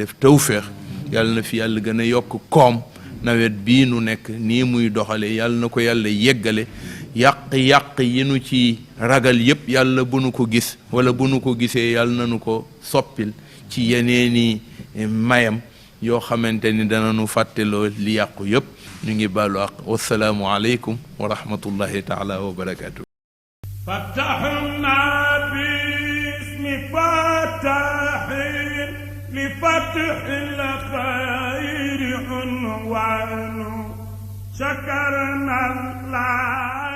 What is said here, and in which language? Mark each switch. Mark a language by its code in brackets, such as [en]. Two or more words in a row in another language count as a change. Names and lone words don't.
[wo] def tawféex yàlla na fi yàlla gën a yokk koom nawet bii nu nekk nii muy doxale yàlla na ko yàlla yeggale yàq-yàq yi nu ci ragal yépp yàlla bu nu ko gis wala bu nu ko gisee yàlla na nu ko soppil ci yeneeni mayam yoo xamante ni dana nu fàtteloo li yàqu yépp ñu ngi baalu àq [ar] والسلام عليكم ورحمة الله تعالى وبركاته فتحنا باسم فتح لفتح الخير عنوان شكرنا الله